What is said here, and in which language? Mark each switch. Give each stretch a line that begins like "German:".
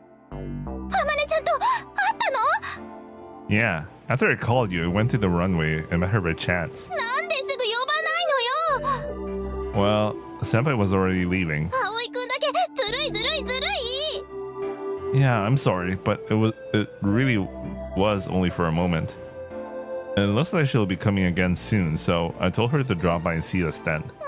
Japanese: あまねちゃんと会ったの？
English: Yeah, after I called you, I went to the runway and met her by chance.
Japanese: なんですぐ呼ばないのよ。
English: Well, Senpai was already leaving.
Japanese: 葵くんだけずるいずるいずるい。
English: Yeah, I'm sorry, but it really was only for a moment. And it looks like she'll be coming again soon, so I told her to drop by and see us then.